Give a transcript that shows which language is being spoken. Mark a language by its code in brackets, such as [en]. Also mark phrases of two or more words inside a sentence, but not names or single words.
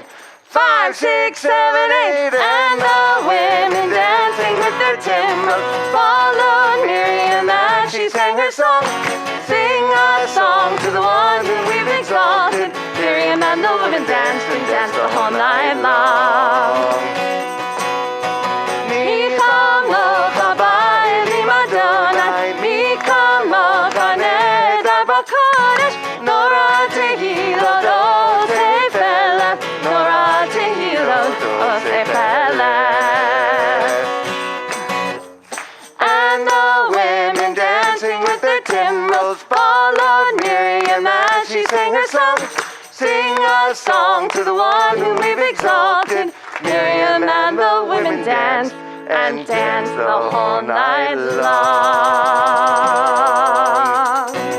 [en] 5, 6, 7, 8, and the women dancing with their timbrels followed Miriam as she sang her song. Sing a song to the one whom we've exalted. Miriam and the women danced and danced the whole night long. [he] מי כמוכה באלים אדני, מי כמוכה נאדר בקדש, נורא תהלות עושה פלא, נורא תהלות עושה פלא. [en] And the women dancing with their timbrels followed Miriam as she sang her song. Sing a song to the one whom we've exalted. Miriam and the women danced and danced the whole night long.